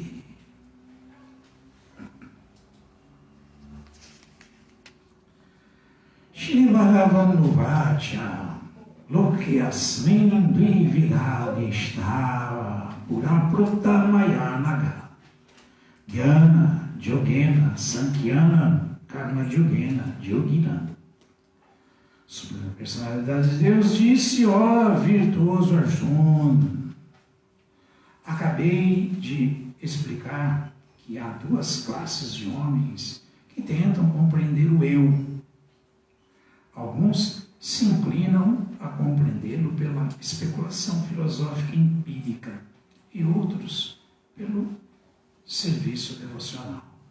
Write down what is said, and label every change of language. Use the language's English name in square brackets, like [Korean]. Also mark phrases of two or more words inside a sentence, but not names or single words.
[Sanskrit] Shri Bhagavan Loke Asmin Dvividadishtava Puraprutta Mayanaga Jnana Jogena Sankyana Karma Jogena Jogina. [Portuguese] Sobre a personalidade de Deus disse: ó virtuoso Arjuna, acabei de explicar que há duas classes de homens que tentam compreender o eu. Alguns se inclinam a compreendê-lo pela especulação filosófica empírica e outros pelo serviço devocional.